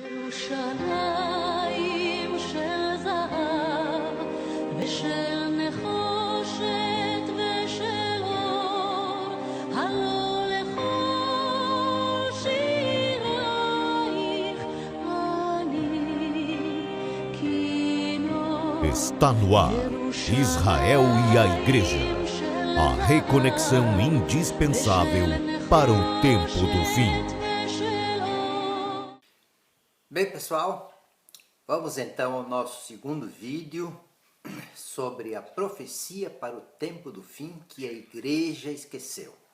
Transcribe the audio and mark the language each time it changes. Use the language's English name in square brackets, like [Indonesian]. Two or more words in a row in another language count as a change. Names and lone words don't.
[Hebrew] ירושלים של זהב ושל נחושת ושל אור, הלא לכל שירייך אני כינור. [Portuguese] Está no ar, Israel e a Igreja, a reconexão indispensável para o tempo do fim. Bem, pessoal, vamos então ao nosso segundo vídeo sobre a profecia para o tempo do fim que a igreja esqueceu.